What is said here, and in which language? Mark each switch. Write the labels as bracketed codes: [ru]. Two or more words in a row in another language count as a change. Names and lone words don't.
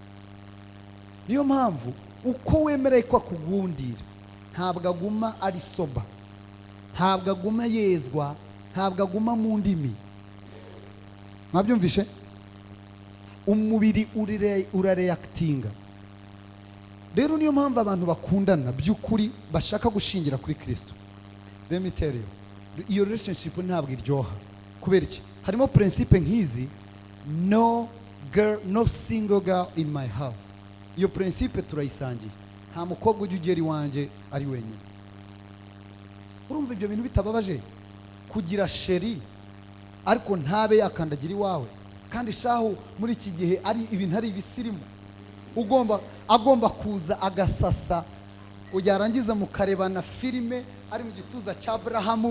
[rw] Niyo mpamvu uko wemereye ko akugundira, ntabwo aguma ari soba, ntabwo aguma yezwa, ntabwo aguma mu ndimi. Mwabyumvishe? Umubiri urareactinga. Rero niyo mpamvu abantu bakundana by'ukuri bashaka gushingira kuri Kristo. [en] Let me tell you, [rw] iyo relationship ntabwo iryoha. Kubera iki? Harimo principe nk'izi, [en] no single girl in my house. [rw] Iyo principe turayisangiye. Nta mukobwa ujya ugera iwanjye ari wenyine. Urumva ibyo bintu bitababaje? Kugira sheri ariko ntabe yakandagira iwawe, kandi shahu muri iki gihe ari ibintu ari ibisirimu. Agomba kuza agasasa, uyarangiza mukarebana filime ari mu gituza cya Abrahamu.